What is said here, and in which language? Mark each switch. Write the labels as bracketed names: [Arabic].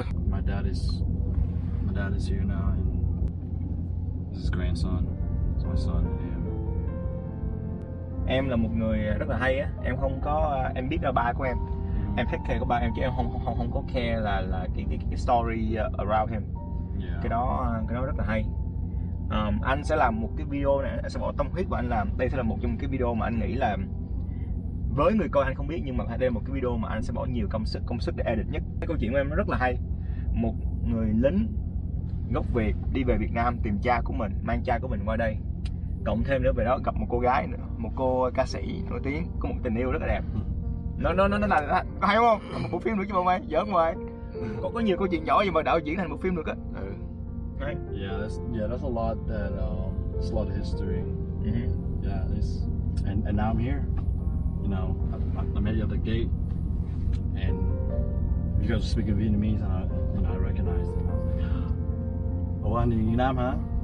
[English] My dad is here now, and this is grandson. It's my son. [Vietnamese] Em là một người rất là hay á. Em không có em biết là ba của em. Em [English] take care [Vietnamese] của ba em chứ em không có care là cái [English] story around him. Yeah. [Vietnamese] Cái đó rất là hay. Anh sẽ làm một cái video này, anh sẽ bỏ tâm huyết của anh làm. Đây sẽ là một trong cái video mà anh nghĩ là với người coi anh không biết, nhưng mà đây là một cái video mà anh sẽ bỏ nhiều công sức để edit nhất. Cái câu chuyện của em nó rất là hay. Một người lính gốc Việt đi về Việt Nam tìm cha của mình, mang cha của mình qua đây. Cộng thêm nữa về đó gặp một cô gái nữa, một cô ca sĩ nổi tiếng có một tình yêu rất là đẹp. Nó là có hay không? Một bộ phim nữa chứ bao mày, giỡn ngoài. Có nhiều câu chuyện nhỏ gì mà đạo diễn thành một phim được á. [English] Yeah, that's a lot that it's a lot of history. Mm-hmm. Yeah, and now I'm here. You know, I met you at the gate, and you guys were speaking Vietnamese, and I recognized it. I was like, oh, I'm in Nam, huh?